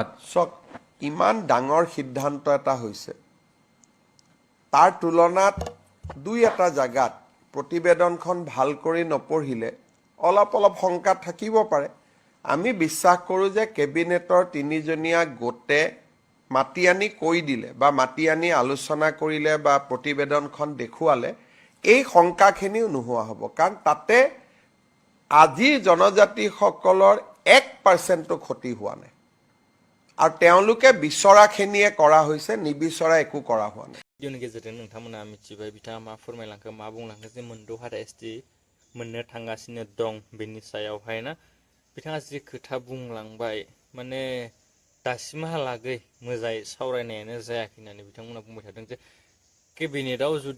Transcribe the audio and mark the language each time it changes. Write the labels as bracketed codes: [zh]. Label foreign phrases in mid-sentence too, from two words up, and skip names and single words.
[as] চক ইমান ডাঙৰ সিদ্ধান্ত এটা হৈছে তাৰ তুলনাত দুই এটা জায়গাত প্ৰতিবেদনখন ভাল কৰি নপঢ়িলে অলপ শংকা থাকিব পাৰে আমি বিশ্বাস কৰোঁ যে কেবিনেটৰ তিনিজনীয়া গোটে মাতি আনি কৈ দিলে বা মাতি আনি আলোচনা কৰিলে বা প্ৰতিবেদনখন দেখুৱালে এই শংকাখিনিও নোহোৱা হ'ব কাৰণ তাতে আজি জনজাতিসকলৰ 1% ক্ষতি হোৱা নাই আৰু তেওঁলোকে বিচৰাখিনিয়ে কৰা হৈছে নিবিচৰা একো কৰা হোৱা নাই [brx] भिडिअनि गेजेरजों नोंथांमोना मिथिबाय बिथाङा मा फोरमायलांखो मा बुंलांखो जे मोनद' एसटि मोननो थांगासिनो दं बेनि सायावहाय ना बिथाङा जि खोथा बुंलांबाय माने दासिमहालागै मोजाङै सावरायनायानो जायाखै होननानै बिथांमोना बुंबाय थादों जे केबिनेटआव जुदि